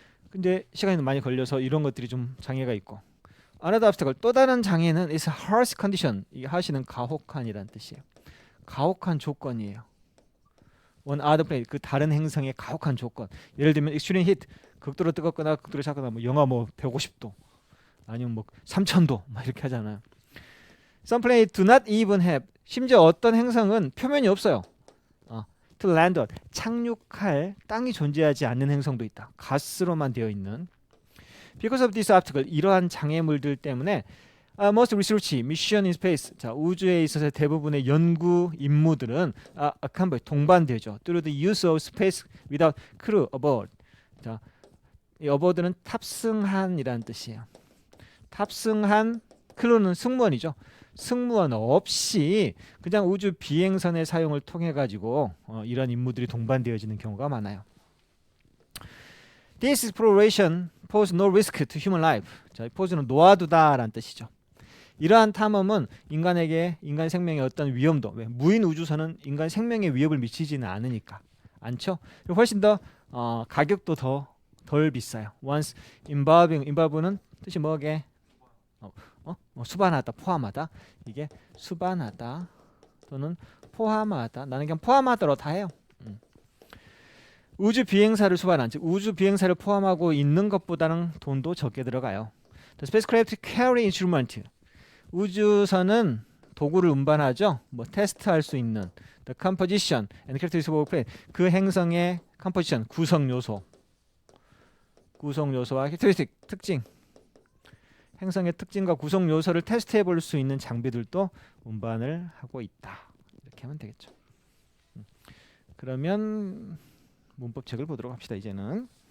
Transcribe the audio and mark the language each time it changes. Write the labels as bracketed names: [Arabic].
[Korean] 근데 시간이 많이 걸려서 이런 것들이 좀 장애가 있고 [English] another obstacle [Korean] 또 다른 장애는 [English] is harsh condition [Korean] 이 harsh는 가혹한이라는 뜻이에요. 가혹한 조건이에요. [English] One other planet [Korean] 그 다른 행성의 가혹한 조건 예를 들면 [English] extreme heat [Korean] 극도로 뜨겁거나 극도로 차거나 뭐 영하 뭐 150도 아니면 뭐 3000도 막 이렇게 하잖아요. [English] Some planets do not even have [Korean] 심지어 어떤 행성은 표면이 없어요. [English] To land on [Korean] 착륙할 땅이 존재하지 않는 행성도 있다. 가스로만 되어 있는. [English] Because of this obstacle [Korean] 이러한 장애물들 때문에 [English] most research mission in space [Korean] 자 우주에 있어서 대부분의 연구 임무들은 동반되죠. [English] Through the use of space without crew aboard. [Korean] 자, 이 aboard는 탑승한이라는 뜻이에요. 탑승한 크루는 승무원이죠. 승무원 없이 그냥 우주 비행선의 사용을 통해 가지고 이런 임무들이 동반되어지는 경우가 많아요. [English] This exploration pose no risk to human life. [Korean] 자, pose는 놓아두다라는 뜻이죠. 이러한 탐험은 인간 생명에 어떤 위험도 무인 우주선은 인간 생명에 위협을 미치지는 않으니까 않죠. 훨씬 더 가격도 덜 비싸요. [English] Once involve [Korean] 는 뜻이 뭐게? 수반하다, 포함하다. 이게 수반하다 또는 포함하다. 나는 그냥 포함하더라도 다 해요. 우주 비행사를 수반한 즉 우주 비행사를 포함하고 있는 것보다는 돈도 적게 들어가요. [English] The spacecraft carry instrument. [Korean] 우주선은 도구를 운반하죠. 뭐 테스트할 수 있는 [English] the composition and characteristics of a planet. [Korean] 그 행성의 composition 구성 요소와 characteristic 특징. 행성의 특징과 구성 요소를 테스트해 볼 수 있는 장비들도 운반을 하고 있다. 이렇게 하면 되겠죠. 그러면 문법책을 보도록 합시다. 이제는